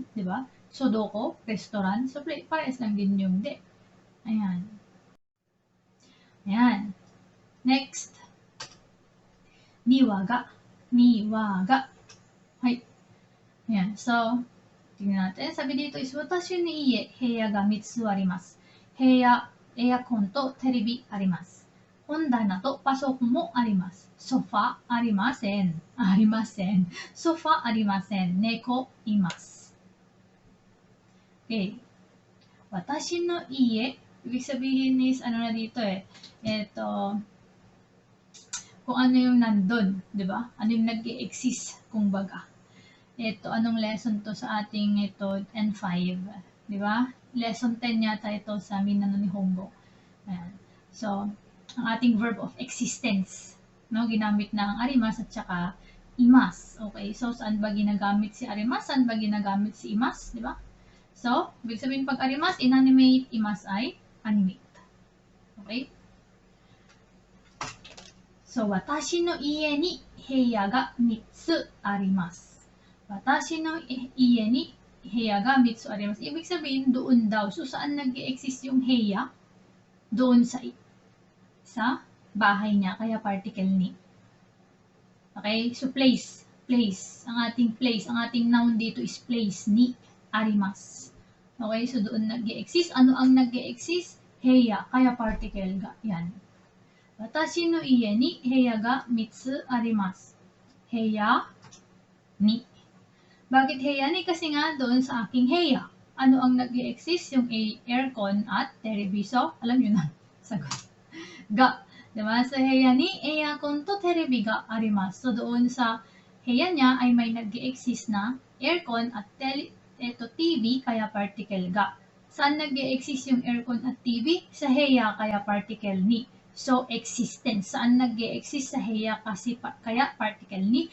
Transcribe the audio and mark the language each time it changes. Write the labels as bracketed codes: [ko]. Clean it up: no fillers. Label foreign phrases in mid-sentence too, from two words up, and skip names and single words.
[tl] Diba? Sodoko, restaurant. So, parehas lang din yung de. Ayan. Ayan. Next. Niwaga. Niwaga. Hay. Ayan. So, tingnan natin. Sabi dito is, [ja] 私の家、部屋が3つあります. Heya, エアコンとテレビあります。本棚とパソコンもあります。ソファありません。ありません。ソファありません。猫います。Okay. 私の家、 [tl] ibig sabihin is, ano na dito eh, kung ano yung nandun, di ba? Ano yung nag-i-exist, kumbaga. Anong lesson to sa ating N5, di ba? Lesson 10 yata ito sa Minano Nihongo. Ayan. So, ang ating verb of existence, no? Ginamit na ang arimas at saka imas. Okay, so saan ba ginagamit si arimas? Saan ba ginagamit si imas? Di ba? So, ibig sabihin pag arimas, inanimate, imas ay animate. Okay? So, [ja] 私の家に部屋が3つあります。私の家に部屋が3つあります。 watashi no iie ni heya ga 3つあります。 [tl] Ibig sabihin, doon daw. So, saan nag-i-exist yung heya? Doon sa bahay niya, kaya particle ni. Okay? So, place. Place. Ang ating noun dito is place [ja] にあります. [tl] Okay? So, doon nag-i-exist. Ano ang nag-i-exist? Heya, kaya particle ga. Yan. [ja] 私の家に部屋が3つあります. [tl] Heya ni. Bakit heya ni? Kasi nga doon sa aking heya. Ano ang nag-i-exist? Yung aircon at televiso. Alam nyo na. Sagot. Ga. Diba? So, [ja] 部屋にエアコンとテレビがあります. [tl] So, doon sa heya niya ay may nag-i-exist na aircon at TV, kaya particle ga. Saan nag-i-exist yung aircon at TV? Sa heya, kaya particle ni. So, existence. Saan nag-i-exist? Sa heya, kasi kaya particle ni.